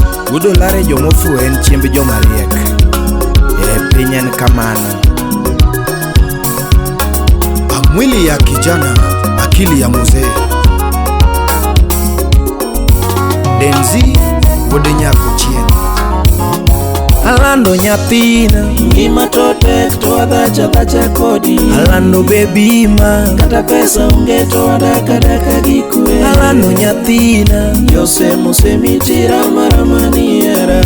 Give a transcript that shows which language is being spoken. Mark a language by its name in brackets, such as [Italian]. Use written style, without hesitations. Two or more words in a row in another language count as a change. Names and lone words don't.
[Luo (Kenya and Tanzania)] Wuod Olare jomofu en chiemb jomariek. Piny en kamano. [Swahili] Mwili ya kijana, akili ya mzee. [Luo (Kenya and Tanzania)] Denzey Wuod Nyakochieng. Alando nyathina ngima to tek to adacha kodi. Alando baby ma kata pesa onge to adaka gi kwe. Alando nyathina Yose mosemitira maramani Hera.